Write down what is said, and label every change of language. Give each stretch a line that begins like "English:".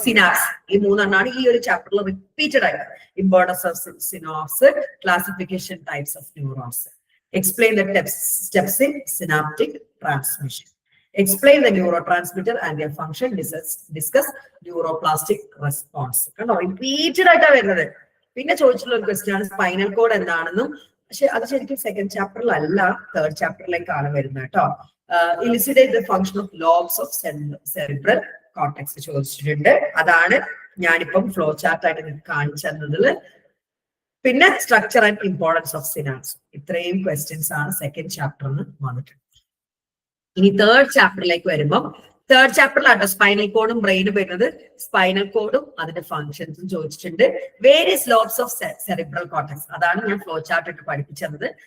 English: synapse,
Malayalam: ഈ മൂന്നെണ്ണാണ് ഈ ഒരു ചാപ്റ്ററിൽ റിപ്പീറ്റഡ് ആയിട്ട്.
English: Importance of synapse, classification types of neurons, explain the steps in synaptic transmission, explain the neurotransmitter and their function, discuss neuroplastic response.
Malayalam: കണ്ടോ repeated ആയിട്ടാണ് വരുന്നത്. പിന്നെ ചോദിച്ചിട്ടുള്ള ഒരു ക്വസ്റ്റ്യൻ ആണ് സ്പൈനൽ കോഡ് എന്താണെന്നും. പക്ഷെ അത് ശരിക്കും സെക്കൻഡ് ചാപ്റ്ററിലല്ല, തേർഡ് ചാപ്റ്ററിലേക്കാണ് വരുന്നത് കേട്ടോ.
English: Elucidate the function of lobes of cerebral cortex ചോദിച്ചിട്ടുണ്ട്.
Malayalam: അതാണ് ഞാനിപ്പം ഫ്ലോ ചാർട്ട് ആയിട്ട് കാണിച്ചു തന്നതിൽ. പിന്നെ structure and importance of synapse. ഇത്രയും ക്വസ്റ്റ്യൻസ് ആണ് സെക്കൻഡ് ചാപ്റ്ററിന് വന്നിട്ടുണ്ട്. ഇനി തേർഡ് ചാപ്റ്ററിലേക്ക് വരുമ്പം തേർഡ് ചാപ്റ്ററിലാണ് സ്പൈനൽ കോഡും ബ്രെയിനും വരുന്നത്. സ്പൈനൽ കോഡും അതിന്റെ ഫംഗ്ഷൻസും ചോദിച്ചിട്ടുണ്ട്.
English: various lobes of cerebral cortex,
Malayalam: അതാണ് ഞാൻ ഫ്ലോ ചാർട്ട് ഇട്ട് പഠിപ്പിച്ചത്.